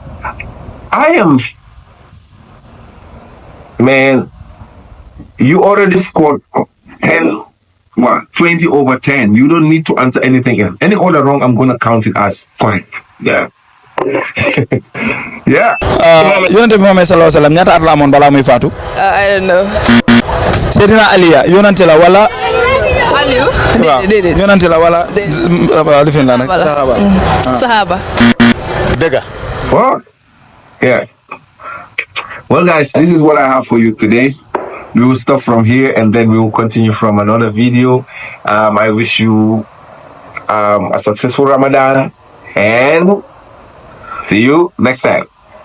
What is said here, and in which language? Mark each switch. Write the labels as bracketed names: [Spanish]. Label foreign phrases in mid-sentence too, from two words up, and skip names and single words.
[English] Man, you already scored 20/10. You don't need to answer anything else. Any other wrong, I'm gonna count it as correct. Yeah. Yeah. [Wolof] yonente bi Muhammad [Arabic] صلى الله عليه وسلم [Wolof] ñaata at la amoon balaa muy faatu. [English] I don't know. [Wolof] Seydina Aliya yonente la wala. Aliou. waaw déedéet. yonente la wala. lifin la nag. Sahaba. dëgg. [English] Well, yeah. Well, guys, this is what I have for you today. We will stop from here and then we will continue from another video. I wish you a successful Ramadan and see you next time.